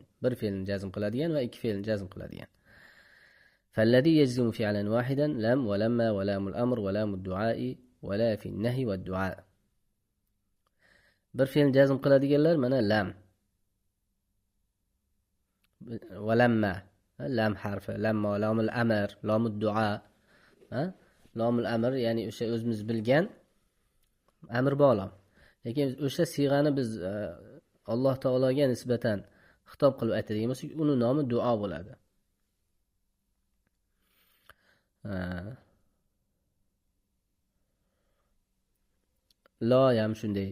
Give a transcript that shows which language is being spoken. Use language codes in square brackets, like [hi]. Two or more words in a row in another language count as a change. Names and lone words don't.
[uz] Bir fe'lni jazm qiladigan va ikki fe'lni jazm qiladigan. [ar] فالذي يجزم فعلا واحدا لم ولما ولام الأمر ولام الدعاء ولا في النهي والدعاء. [uz] Bir fe'lni jazm qiladiganlar mana [ar] لم ولما, [uz] lam harfi, lamma, [ar] لام الأمر, لام الدعاء. لام الأمر, [uz] ya'ni o'sha o'zimiz bilgan amr bo'lam. Lekin o'sha siyg'ani biz Alloh taologa nisbatan xitob qilib aytadigan bo'lsak, uni nomi duo bo'ladi. La ham shunday.